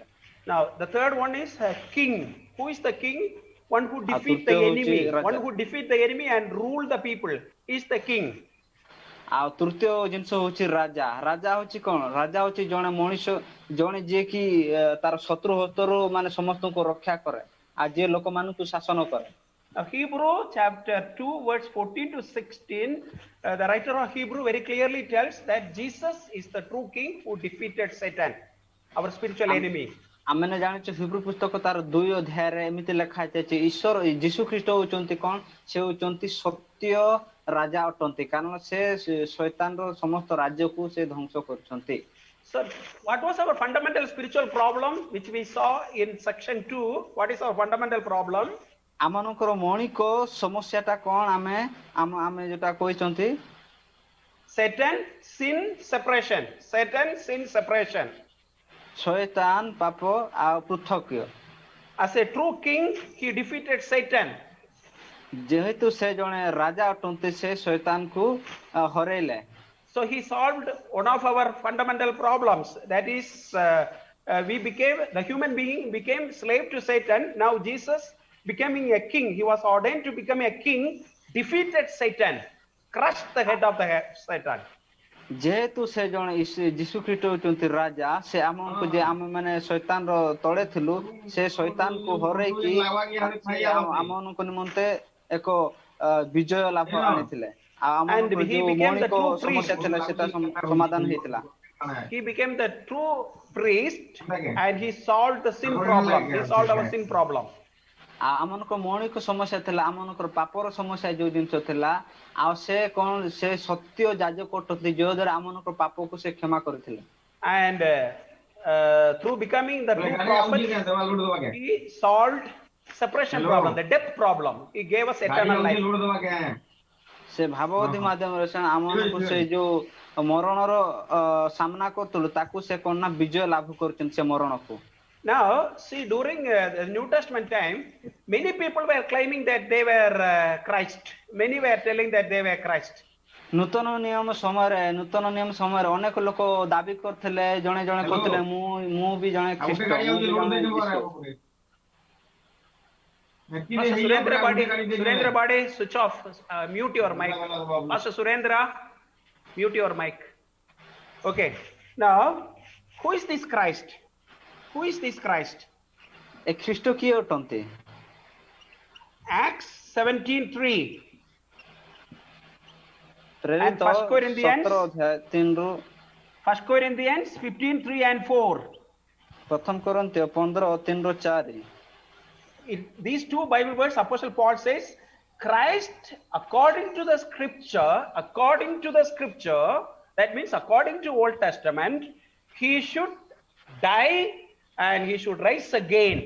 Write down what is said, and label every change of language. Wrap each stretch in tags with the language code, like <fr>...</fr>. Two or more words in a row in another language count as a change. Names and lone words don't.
<en>Now the third one is a king. Who is the king? One who defeat the enemy, one who defeat the enemy and rule the people is the king.</en> <or>ଆଉ ତୃତୀୟ ଜିନିଷ ହଉଛି ରାଜା। ରାଜା ହଉଛି କଣ? ରାଜା ହଉଛି ଜଣେ ମଣିଷ ଜଣେ ଯିଏ କି ତାର ଶତ୍ରୁ ହସ୍ତରୁ ମାନେ ସମସ୍ତଙ୍କୁ ରକ୍ଷା କରେ ଆଉ ଯିଏ ଲୋକମାନଙ୍କୁ ଶାସନ କରେ।</or> <en>Now, Hebrew chapter 2, verse 14 to 16, the writer of Hebrew very clearly tells that Jesus is the true king who defeated Satan, our spiritual enemy.</en> <or>ଆମେ ଜାଣିଛୁ ହିବ୍ରୁ ପୁସ୍ତକ ତାର 2 ଅଧ୍ୟାୟରେ ଏମିତି ଲେଖା ହେଇଛି ଈଶ୍ୱର ଯୀଶୁ ଖ୍ରୀଷ୍ଟ ହଉଛନ୍ତି କଣ ସେ ହଉଛନ୍ତି ସତ୍ୟ ରାଜା ଅଟନ୍ତି କାରଣ ସେ ଶୈତାନର ସମସ୍ତ ରାଜ୍ୟକୁ ସେ ଧ୍ୱଂସ କରୁଛନ୍ତି</or> <en>So, what was our fundamental spiritual problem, which we saw in section 2? What is our fundamental problem?</en> <or>ଆମମାନଙ୍କର ମୌଳିକ ସମସ୍ୟାଟା କଣ ଆମେ ଯୋଉଟା କହିଛନ୍ତି</or> <en>Satan, sin, separation. Satan, sin, separation.</en> <or>ଶୈତାନ ପାପ ଆଉ ପୃଥକ୍ୟ</or> <en>As a true king, he defeated Satan.</en> <or>ଯେହେତୁ ସେ ଜଣେ ରାଜା ଅଟନ୍ତି ସେ ଶୈତାନକୁ ହରେଇଲେ</or> <en>So he solved one of our fundamental problems. That is, the human being became slave to Satan. Now Jesus, becoming a king, he was ordained to become a king, defeated Satan, crushed the head of Satan.</en> <or>ଯେହେତୁ ସେ ଜଣେ ଯୀଶୁ ଖ୍ରୀଷ୍ଟ ହଉଛନ୍ତି ରାଜା ସେ ଆମକୁ ଯେ ଆମେ ମାନେ ଶୈତାନର ତଳେ ଥିଲୁ ସେ ଶୈତାନକୁ ହରେଇକି ଆମମାନଙ୍କ ନିମନ୍ତେ ଏକ ବିଜୟ ଲାଭ ଆଣିଥିଲେ ଆଉ ଆମମାନଙ୍କର ଯୋଉ ମୌଳିକ ସମସ୍ୟା ଥିଲା ସେଟା ସମାଧାନ ହେଇଥିଲା</or> <en>He became the true priest and he solved the sin problem. He solved our sin problem.</en> <or>ଆମମାନଙ୍କ ମୌଳିକ ସମସ୍ୟା ଥିଲା ଆମମାନଙ୍କର ପାପର ସମସ୍ୟା ଯୋଉ ଜିନିଷ ଥିଲା ଆଉ ସେ କଣ ସେ ସତ୍ୟ ଯାଜକ ଅଟନ୍ତି ଯୋଉ ଦ୍ୱାରା ଆମମାନଙ୍କର ପାପକୁ ସେ କ୍ଷମା କରିଥିଲେ</or> <en>And through becoming the true prophet, he solved separation problem, the death problem. He gave us eternal life.</en> <or>ସେ ଭାବବତୀ ମାଧ୍ୟମରେ ସେ ଆମମାନଙ୍କୁ ସେ ଯୋଉ ମରଣର ସାମ୍ନା କରୁଥିଲୁ ତାକୁ ସେ କଣ ନା ବିଜୟ ଲାଭ କରୁଛନ୍ତି ସେ ମରଣକୁ</or> <en>Now, see, during the New Testament time, many people were claiming that they were Christ. Many were telling that they were Christ.</en> <or>ନୂତନ ନିୟମ ସମୟରେ ଅନେକ ଲୋକ ଦାବି କରୁଥିଲେ ଜଣେ ଜଣେ କହୁଥିଲେ ମୁଁ ବି ଜଣେ ଖ୍ରୀଷ୍ଟ</or> <en>Surendra Bade, switch off, mute your mic. Pastor Surendra, mute your mic. Okay. Now, who is this Christ? Who is this Christ?</en> <or>ଏ ଖ୍ରୀଷ୍ଟ କିଏ ଅଟନ୍ତି</or> <en>Acts 17:3.</en> <or>ପ୍ରେରିତ</or> <en>1 Corinthians 15:3 and 4.</en> <or>ପ୍ରଥମ କରନ୍ତୀୟ 15:3-4</or> <en>These two Bible words, Apostle Paul says, Christ, according to the scripture, that means according to Old Testament, he should die and he should rise again.</en>